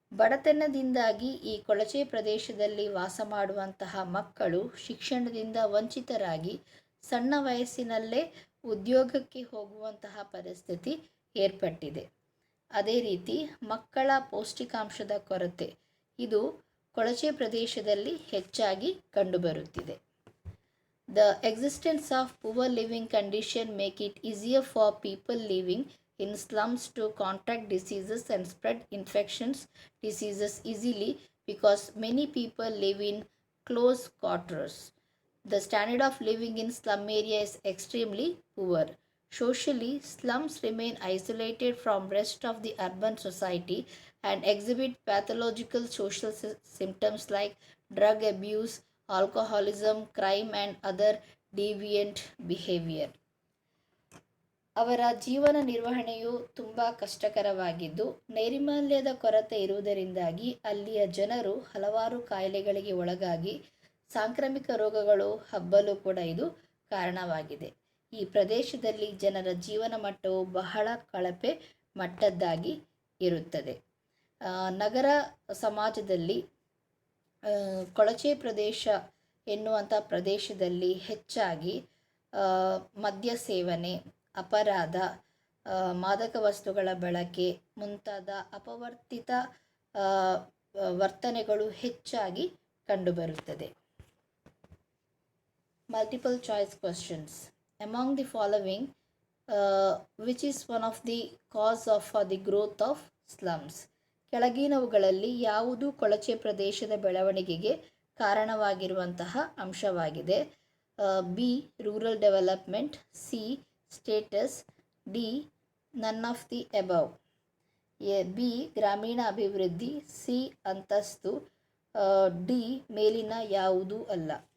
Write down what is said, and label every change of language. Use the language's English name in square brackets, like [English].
[Kannada] ಬಡತನದಿಂದಾಗಿ ಈ ಕೊಳಚೆ ಪ್ರದೇಶದಲ್ಲಿ ವಾಸ ಮಾಡುವಂತಹ ಮಕ್ಕಳು ಶಿಕ್ಷಣದಿಂದ ವಂಚಿತರಾಗಿ ಸಣ್ಣ ವಯಸ್ಸಿನಲ್ಲೇ ಉದ್ಯೋಗಕ್ಕೆ ಹೋಗುವಂತಹ ಪರಿಸ್ಥಿತಿ ಏರ್ಪಟ್ಟಿದೆ. ಅದೇ ರೀತಿ ಮಕ್ಕಳ ಪೌಷ್ಟಿಕಾಂಶದ ಕೊರತೆ ಇದು ಕೊಳಚೆ ಪ್ರದೇಶದಲ್ಲಿ ಹೆಚ್ಚಾಗಿ ಕಂಡುಬರುತ್ತಿದೆ. [English] The existence of poor living condition make it easier for people living in slums to contract diseases and spread infections diseases easily because many people live in close quarters. The standard of living in slum area is extremely poor. Socially, slums remain isolated from rest of the urban society and exhibit pathological social symptoms like drug abuse, alcoholism, crime and other deviant behavior. [Kannada] ಅವರ ಜೀವನ ನಿರ್ವಹಣೆಯು ತುಂಬ ಕಷ್ಟಕರವಾಗಿದ್ದು ನೈರ್ಮಲ್ಯದ ಕೊರತೆ ಇರುವುದರಿಂದಾಗಿ ಅಲ್ಲಿಯ ಜನರು ಹಲವಾರು ಕಾಯಿಲೆಗಳಿಗೆ ಒಳಗಾಗಿ ಸಾಂಕ್ರಾಮಿಕ ರೋಗಗಳು ಹಬ್ಬಲು ಕೂಡ ಇದು ಕಾರಣವಾಗಿದೆ. ಈ ಪ್ರದೇಶದಲ್ಲಿ ಜನರ ಜೀವನ ಮಟ್ಟವು ಬಹಳ ಕಳಪೆ ಮಟ್ಟದ್ದಾಗಿ ಇರುತ್ತದೆ. ನಗರ ಸಮಾಜದಲ್ಲಿ ಕೊಳಚೆ ಪ್ರದೇಶ ಎನ್ನುವಂಥ ಪ್ರದೇಶದಲ್ಲಿ ಹೆಚ್ಚಾಗಿ ಮದ್ಯ ಸೇವನೆ, ಅಪರಾಧ, ಮಾದಕ ವಸ್ತುಗಳ ಬಳಕೆ ಮುಂತಾದ ಅಪವರ್ತಿತ ವರ್ತನೆಗಳು ಹೆಚ್ಚಾಗಿ ಕಂಡುಬರುತ್ತದೆ. [English] Multiple choice questions. Among the following, which is one of the cause for the growth of slums? [Kannada] ಕೆಳಗಿನವುಗಳಲ್ಲಿ ಯಾವುದು ಕೊಳಚೆ ಪ್ರದೇಶದ ಬೆಳವಣಿಗೆಗೆ ಕಾರಣವಾಗಿರುವಂತಹ ಅಂಶವಾಗಿದೆ? [English] B rural development, C status, D none of the above. [Kannada] B ಗ್ರಾಮೀಣ ಅಭಿವೃದ್ಧಿ, ಸಿ ಅಂತಸ್ತು, ಡಿ ಮೇಲಿನ ಯಾವುದೂ ಅಲ್ಲ.